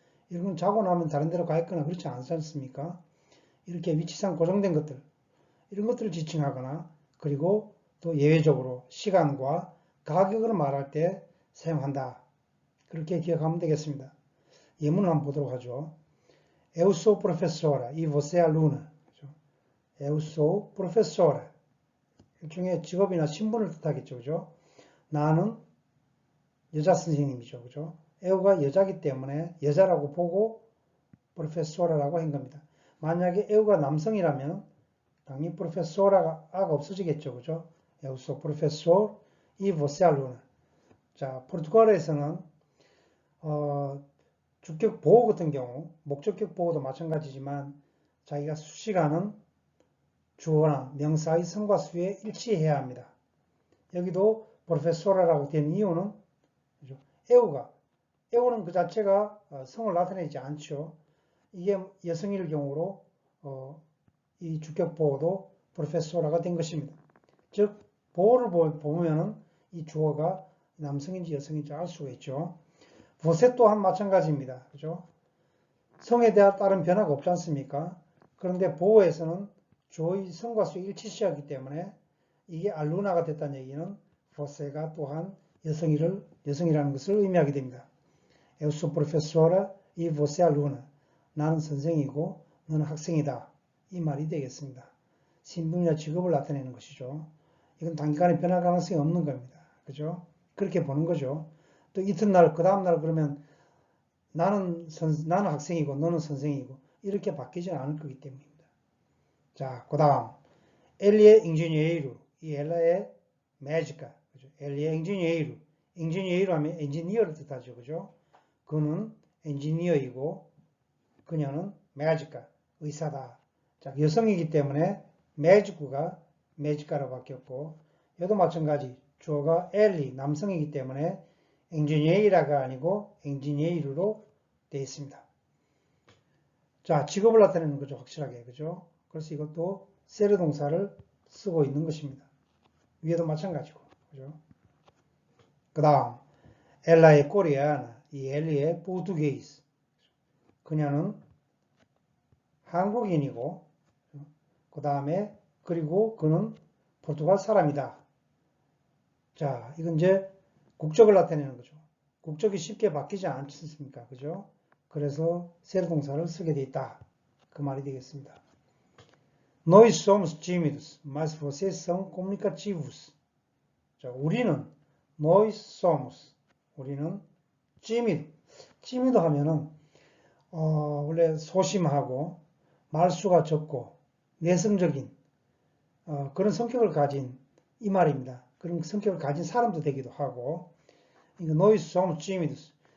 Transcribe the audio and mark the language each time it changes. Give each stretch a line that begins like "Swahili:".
Korean: 이런 건 자고 나면 다른 데로 가 있거나 그렇지 않지 않습니까? 이렇게 위치상 고정된 것들. 이런 것들을 지칭하거나 그리고 또 예외적으로 시간과 가격을 말할 때 사용한다. 그렇게 기억하면 되겠습니다. 예문을 한번 보도록 하죠.
Portuguese: Eu sou professora e você é aluna. Eu sou professora.
Korean: 일종의 직업이나 신분을 뜻하겠죠. 그죠? 나는 여자 선생님이죠. 그죠? 에우가 여자기 때문에 여자라고 보고 professora라고 한 겁니다. 만약에 에우가 남성이라면 당연히 professora가 없어지겠죠. 그죠?
Portuguese: Eu sou professor e você é aluna.
Korean: 자, 포르투갈어에서는 주격 보호 같은 경우 목적격 보호도 마찬가지지만 자기가 수식하는 주어나 명사의 성과 수에 일치해야 합니다. 여기도 professora라고 된 이유는 에우는 그 자체가 성을 나타내지 않죠. 이게 여성일 경우로 이 주격 보호도 professora가 된 것입니다. 즉 보호를 보면은 이 주어가 남성인지 여성인지 알 수가 있죠. você 또한 마찬가지입니다. 그죠? 성에 따른 변화가 없지 않습니까? 그런데 보호에서는 주어의 성과 수에 일치시하기 때문에 이게 알루나가 됐다는 얘기는 você가 또한 여성이라는 것을 의미하게 됩니다.
Portuguese: Eu sou professora e você é aluna.
Korean: 나는 선생이고 너는 학생이다. 이 말이 되겠습니다. 신분이나 직업을 나타내는 것이죠. 이건 단기간에 변할 가능성이 없는 겁니다. 그죠? 그렇게 보는 거죠. 또 이튿날, 그 다음날 그러면 나는 학생이고 너는 선생이고 이렇게 바뀌지는 않을 거기 때문입니다. 자, 그 다음.
Portuguese: Ele é engenheiro e ela é médica.
Korean: 그죠?
Portuguese: Ele é engenheiro.
Korean: engenheiro 하면 엔지니어를 뜻하죠. 그죠? 그는 엔지니어이고 그녀는 매지카, 의사다. 자, 여성이기 때문에 매지쿠가 매지카로 바뀌었고 이도 마찬가지 주어가 엘리, 남성이기 때문에 엔지니어가 아니고 엔지니어로 되어 있습니다. 자, 직업을 나타내는 거죠. 확실하게. 그죠? 그래서 이것도 세르 동사를 쓰고 있는 것입니다. 위에도 마찬가지고. 그죠? 그 다음, 엘라의 코리아나, 이 엘리의 포르투게이스. 그녀는 한국인이고, 그 다음에, 그리고 그는 포르투갈 사람이다. 자, 이건 이제 국적을 나타내는 거죠. 국적이 쉽게 바뀌지 않지 않습니까? 그죠? 그래서 세르 동사를 쓰게 돼 있다. 그 말이 되겠습니다.
Portuguese: Nós somos tímidos, mas vocês são comunicativos.
Korean: 자, nós somos, 우리는 tímido 하면은 원래 소심하고 말수가 적고 내성적인 그런 성격을 가진 이 말입니다. 그런 성격을 가진 사람도 되기도 하고, 그러니까
Portuguese: nós somos tímidos.